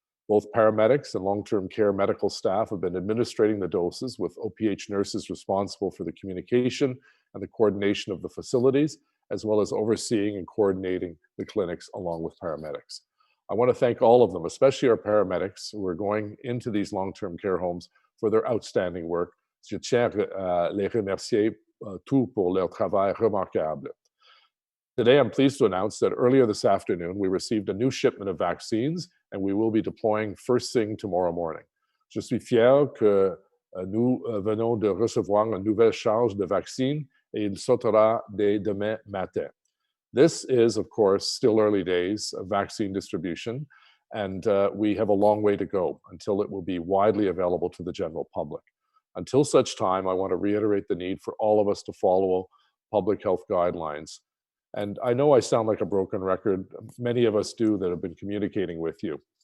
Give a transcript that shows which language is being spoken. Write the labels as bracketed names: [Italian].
[English] Both paramedics and long-term care medical staff have been administering the doses, with OPH nurses responsible for the communication and the coordination of the facilities, as well as overseeing and coordinating the clinics along with paramedics. I want to thank all of them, especially our paramedics who are going into these long-term care homes, for their outstanding work. [French] Je tiens à les remercier tous pour leur travail remarquable. [English] Today, I'm pleased to announce that earlier this afternoon, we received a new shipment of vaccines, and we will be deploying first thing tomorrow morning. [French] Je suis fier que nous venons de recevoir une nouvelle charge de vaccins et il sautera dès demain matin. [English] This is, of course, still early days of vaccine distribution, and we have a long way to go until it will be widely available to the general public. Until such time, I want to reiterate the need for all of us to follow public health guidelines. And I know I sound like a broken record. Many of us do that have been communicating with you.